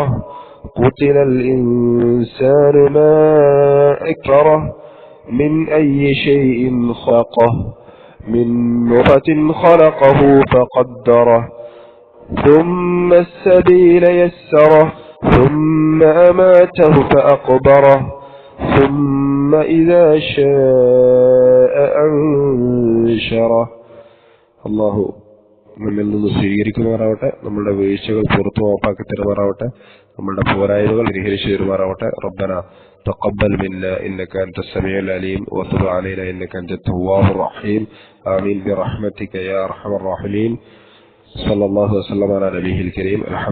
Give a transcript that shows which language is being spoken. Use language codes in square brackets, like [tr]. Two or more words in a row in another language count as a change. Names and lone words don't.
[ar] قتل الإنسان ما أكفره من أي شيء خلقه من نطفة خلقه فقدره ثم السبيل يسره ثم أماته فأقبره ثم إذا شاء أنشره. [ml] الله നമ്മിൽ നിന്ന് സ്വീകരിക്കുമാറാവട്ടെ, നമ്മളുടെ വീഴ്ചകൾ പുറത്തു മാപ്പാക്കി തരുമാറാവട്ടെ, നമ്മളുടെ പോരായ്മകൾ പരിഹരിച്ചു തരുമാറാവട്ടെ. [ar] ربنا تقبل منا إنك أنت السميع العليم وتب علينا إنك أنت التواب الرحيم. آمين برحمتك يا أرحم الراحمين صلى الله وسلم على النبي الكريم.